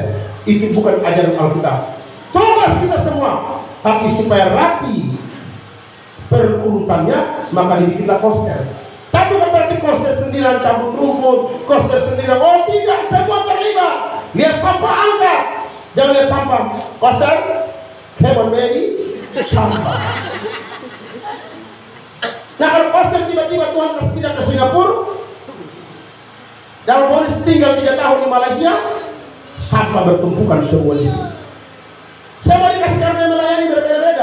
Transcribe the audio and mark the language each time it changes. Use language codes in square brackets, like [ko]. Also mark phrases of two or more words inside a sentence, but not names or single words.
[id] Itu bukan ajaran Alkitab. Tugas kita semua, tapi supaya rapi perurutannya, maka dibikinlah koster. Tapi bukan berarti koster sendirian cabut rumput, koster sendirian. Oh tidak, semua terlibat. Lihat sampah angkat, jangan lihat sampah. Koster, [en] come on baby, [id] sampah. Nah kalau koster tiba-tiba Tuhan kasih pindah ke Singapura, dan Boris tinggal 3 tahun di Malaysia, sampah bertumpukan semua di sini. Semua dikasih karunia melayani berbeda-beda.